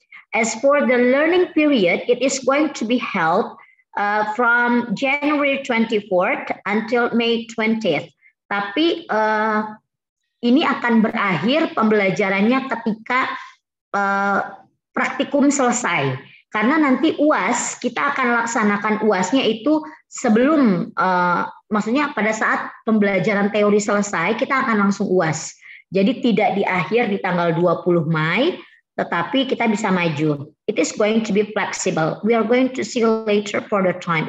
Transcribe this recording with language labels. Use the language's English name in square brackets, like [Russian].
[English] As for the learning period, it is going to be held from January 24th until May 20th. [Indonesian] Tapi ini akan berakhir pembelajarannya ketika praktikum selesai. Karena nanti UAS, kita akan laksanakan UASnya itu sebelum, maksudnya pada saat pembelajaran teori selesai, kita akan langsung UAS. Jadi tidak di akhir di tanggal 20 Mei, tetapi kita bisa maju. [English] It is going to be flexible. We are going to see later for the time.